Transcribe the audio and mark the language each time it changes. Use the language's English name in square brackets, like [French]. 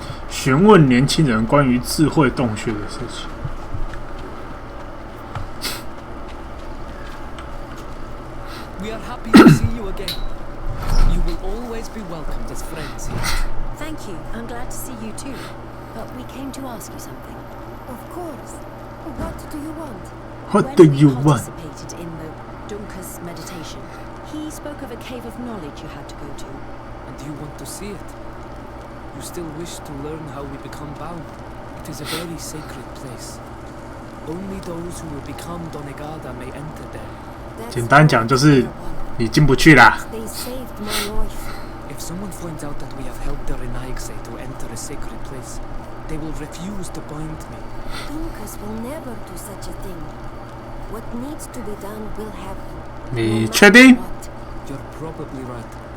[Chinese] 询问年轻人关于智慧洞穴的事情。 [English] We are happy to see you again. You will always be welcomed as friends here. Thank you. I'm glad to see you too. But we came to ask you something. Of course. What do you want? What do you When we want? participated in the Duncas meditation, he spoke of a cave of knowledge you had to go to. And you want to see it? You still wish to learn how we become bound? It is a very sacred place. Only those who will become Donegada may enter there. [Chinese] 简单讲就是你进不去啦。 [English] They saved my life. If someone finds out that we have helped the Renaigse to enter a sacred place, they will refuse to bind me. Duncas will never do such a thing. What needs to be done will happen. [Chinese] 你确定？ [English] What? You're probably right.